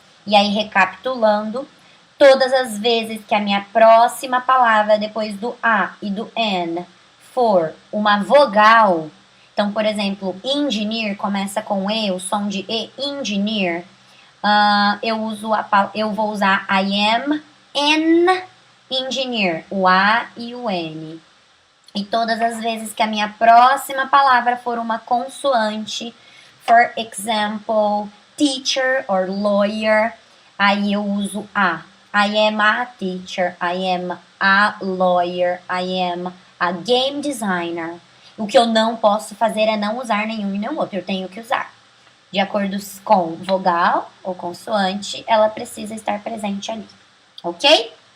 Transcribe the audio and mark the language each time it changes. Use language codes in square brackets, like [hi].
[pt] E aí, recapitulando, todas as vezes que a minha próxima palavra depois do a e do an for uma vogal, então, por exemplo, engineer começa com e, o som de e, engineer, eu vou usar [en] I am an engineer, [pt] o a e o n. E todas as vezes que a minha próxima palavra for uma consoante, [en] for example, teacher or lawyer, [pt] aí eu uso a. [en] I am a teacher, I am a lawyer, I am a game designer. [pt] O que eu não posso fazer é não usar nenhum e nenhum outro, eu tenho que usar. De acordo com vogal ou consoante, ela precisa estar presente ali, ok?